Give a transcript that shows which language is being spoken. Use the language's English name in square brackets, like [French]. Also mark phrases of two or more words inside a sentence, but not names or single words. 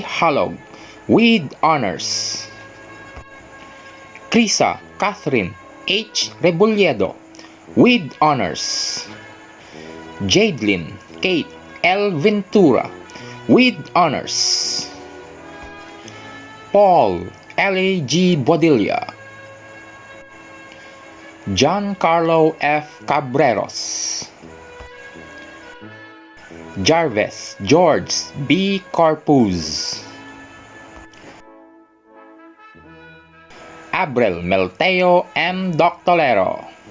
[English] Halog with honors. Krisa Catherine H. Rebolledo with honors. Jadelyn Kate L. Ventura with honors. Paul L.A. G. Bodilla. John Carlo F. Cabreros. Jarvis George B. Corpus. Abrel Melteo M. Doctolero.